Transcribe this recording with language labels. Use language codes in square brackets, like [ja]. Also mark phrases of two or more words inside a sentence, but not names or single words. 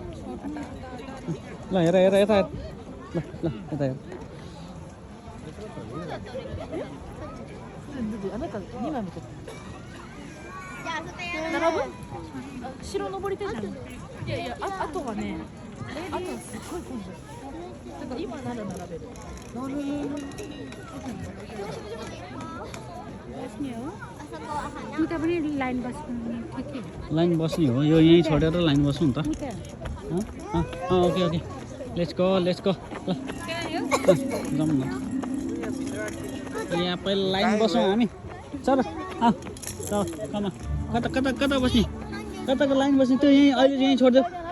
[ne] ल हेर यता ल यता हेर [ja] あなた2枚も取って並ぶ城登りたいじゃんいやあとはねあとはすっごい混んでるだから今なら並べる [ne] लाइन बस्ने हो यो यहीँ छोडेर लाइन बस्नु नि त [en] okay let's go [ne] ल जाउँ न यहाँ पहिला लाइन बसौँ हामी चल कमा कता बस्ने कताको लाइन बस्ने त्यो यहीँ अहिले यहीँ छोडिदेऊ